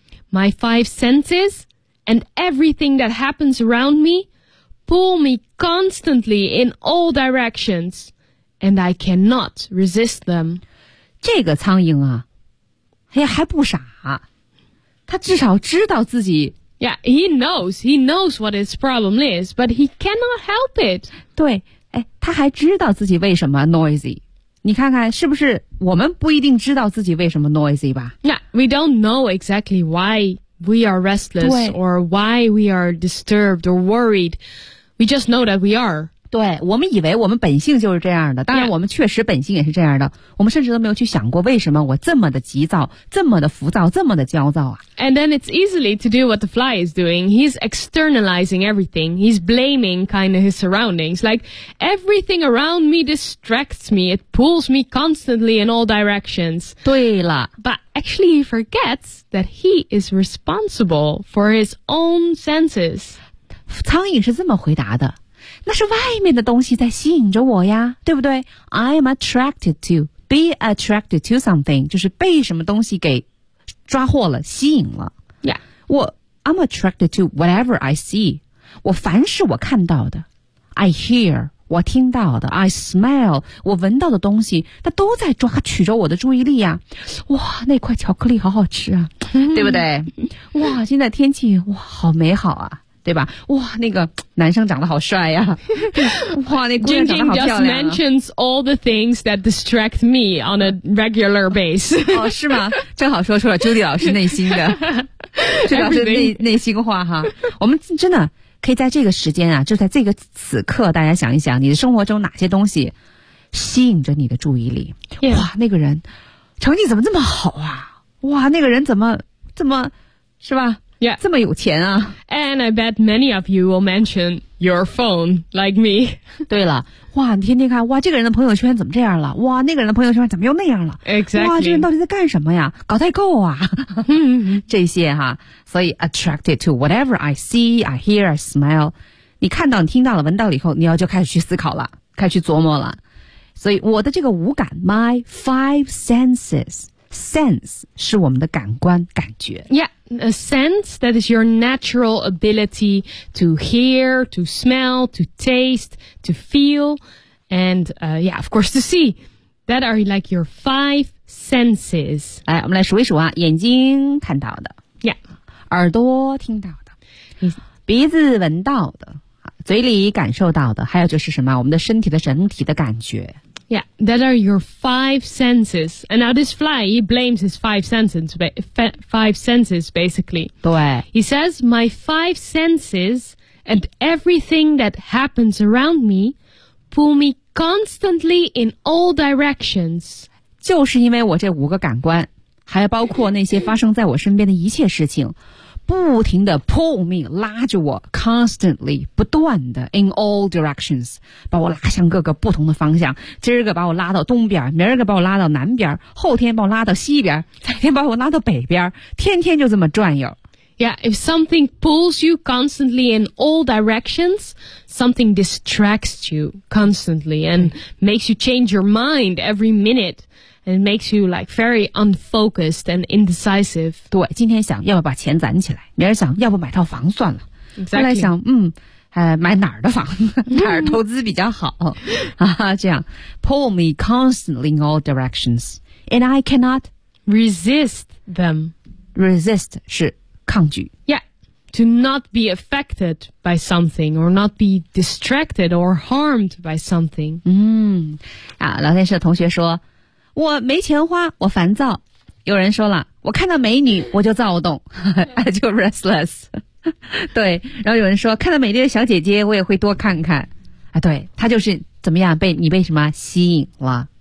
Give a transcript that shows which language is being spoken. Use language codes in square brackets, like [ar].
[en] My five senses and everything that happens around me pull me constantly in all directions, and I cannot resist them. [zh] 这个苍蝇啊，哎呀，还不傻，他至少知道自己 [en] Yeah, he knows what his problem is, but he cannot help it. [zh] 对，哎，他还知道自己为什么 noisy。你看看，是不是我们不一定知道自己为什么 noisy 吧 [en] ？Yeah, we don't know exactly why we are restless or why we are disturbed or worried. We just know that we are. [zh] 对，我们以为我们本性就是这样的。当然，我们确实本性也是这样的。 [en] Yeah. [zh] 我们甚至都没有去想过为什么我这么的急躁，这么的浮躁，这么的焦躁啊。 [en] And then it's easily to do what the fly is doing. He's externalizing everything. He's blaming kind of his surroundings. Like, everything around me distracts me. It pulls me constantly in all directions. [zh] 对了。 [en] But actually he forgets that he is responsible for his own senses. [zh] 苍蝇是这么回答的。那是外面的东西在吸引着我呀，对不对？ [en] I'm attracted to, be attracted to something, [zh] 就是被什么东西给抓获了，吸引了。 [en] Yeah. I'm attracted to whatever I see. [zh] 我凡是我看到的， [en] I hear, [zh] 我听到的， [en] I smell, [zh] 我闻到的东西，它都在抓取着我的注意力呀。哇，那块巧克力好好吃啊，对不对？哇，现在天气，哇，好美好啊。对吧？哇，那个男生长得好帅呀！哇，那姑娘长得好漂亮啊！Jing [en] Jing just mentions all the things that distract me on a regular base. [zh] 哦，是吗？正好说出了 Judy 老师内心的，这老师内心话哈。我们真的可以在这个时间啊，就在这个此刻，大家想一想，你的生活中哪些东西吸引着你的注意力？ [en] Yeah. [zh] 哇，那个人成绩怎么这么好啊？哇，那个人怎么是吧？ [en] Yeah. [zh] 这么有钱啊。 [en] And I bet many of you will mention your phone like me. [zh] 对了。哇，你天天看，哇，这个人的朋友圈怎么这样了？哇，那个人的朋友圈怎么又那样了？ [en] Exactly. [zh] 哇，这人到底在干什么呀？搞代购啊。这些哈。所以 [en] attracted to whatever I see, I hear, I smell. [zh] 你看到，你听到了，闻到了以后，你要就开始去思考了，开始去琢磨了。所以我的这个五感， [en] my five senses. [zh] Sense 是我们的感官感觉。 [en] Yeah, a sense that is your natural ability to hear, to smell, to taste, to feel, and yeah, of course to see. That are like your five senses. [zh] 来，我们来数一数啊，眼睛看到的。 [en] Yeah. [zh] 耳朵听到的。鼻子闻到的。嘴里感受到的。还有就是什么，我们的身体的整体的感觉。 [en] Yeah, that are your five senses. And now this fly, he blames his five senses, basically. [zh] 对。 [en] He says, my five senses and everything that happens around me pull me constantly in all directions. [zh] 就是因为我这五个感官，还包括那些发生在我身边的一切事情，不停地 [en] pull me, [zh] 拉着我 constantly, 不断地 [en] in all directions, [zh] 把我拉向各个不同的方向，今儿个把我拉到东边，明儿个把我拉到南边，后天把我拉到西边，再天把我拉到北边，天天就这么转悠。 [en] Yeah, if something pulls you constantly in all directions, something distracts you constantly and makes you change your mind every minute. And it makes you like very unfocused and indecisive. [zh] 对，今天想要不把钱攒起来，明儿想要不买套房算了。再来想，买哪儿的房，哪儿投资比较好啊？ [en] 这样 pull me constantly in all directions, and I cannot resist them. [zh] Resist 是抗拒。 [en] Yeah, to not be affected by something or not be distracted or harmed by something. [zh] 嗯，啊，聊天室的同学说，我没钱花，我烦躁。有人说了，我看到美女我就躁动， [en] I feel restless. [zh] 对，然后有人说，看到美丽的小姐姐我也会多看看。啊，对，他就是怎么样被你被什么吸引了？